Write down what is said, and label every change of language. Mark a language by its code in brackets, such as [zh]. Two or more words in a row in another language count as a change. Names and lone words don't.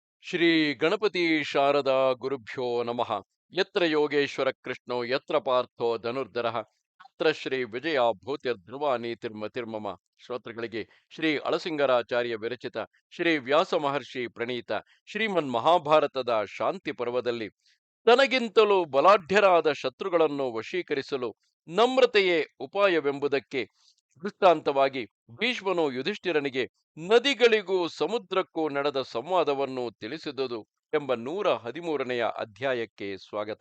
[sa] ಶ್ರೀ ಗಣಪತಿ ಶಾರದಾ ಗುರುಭ್ಯೋ ನಮಃ. ಯತ್ರ ಯೋಗೇಶ್ವರ ಕೃಷ್ಣೋ ಯತ್ರ ಪಾರ್ಥೋ ಧನುರ್ಧರಃ ತತ್ರ ಶ್ರೀ ವಿಜಯ ಭೂತಿರ್ಧ್ರುವ ನೀತಿರ್ಮತಿರ್ಮಮ. [kn] ಶ್ರೋತೃಗಳಿಗೆ ಶ್ರೀ ಅಳಸಿಂಗರಾಚಾರ್ಯ ವಿರಚಿತ ಶ್ರೀ ವ್ಯಾಸ ಮಹರ್ಷಿ ಪ್ರಣೀತ ಶ್ರೀಮನ್ ಮಹಾಭಾರತದ ಶಾಂತಿ ಪರ್ವದಲ್ಲಿ ತನಗಿಂತಲೂ ಬಲಾಢ್ಯರಾದ ಶತ್ರುಗಳನ್ನು ವಶೀಕರಿಸಲು ನಮ್ರತೆಯೇ ಉಪಾಯವೆಂಬುದಕ್ಕೆ ದೃಷ್ಟಾಂತವಾಗಿ ಭೀಷ್ಮನು ಯುಧಿಷ್ಠಿರನಿಗೆ ನದಿಗಳಿಗೂ ಸಮುದ್ರಕ್ಕೂ ನಡೆದ ಸಂವಾದವನ್ನು ತಿಳಿಸಿದುದು ಎಂಬ 113ನೆಯ ಅಧ್ಯಾಯಕ್ಕೆ ಸ್ವಾಗತ.